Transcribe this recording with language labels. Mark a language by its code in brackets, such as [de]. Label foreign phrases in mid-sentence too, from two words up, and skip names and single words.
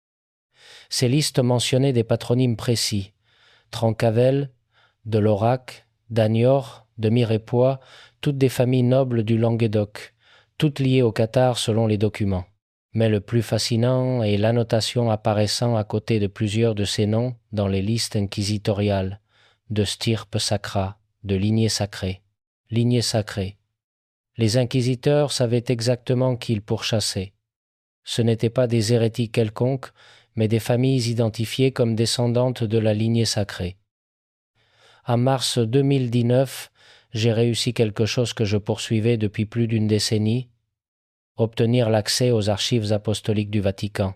[fr] Ces listes mentionnaient des patronymes précis, Trencavel, de Laurac, d'Aniort, de Mirepoix, toutes des familles nobles du Languedoc, toutes liées au cathare selon les documents. Mais le plus fascinant est l'annotation apparaissant à côté de plusieurs de ces noms dans les listes inquisitoriales, [la] de stirpe sacra, [fr] de lignée sacrée. Lignée sacrée. Les inquisiteurs savaient exactement qui ils pourchassaient. Ce n'étaient pas des hérétiques quelconques, mais des familles identifiées comme descendantes de la lignée sacrée. En mars 2019, j'ai réussi quelque chose que je poursuivais depuis plus d'une décennie, obtenir l'accès aux archives apostoliques du Vatican.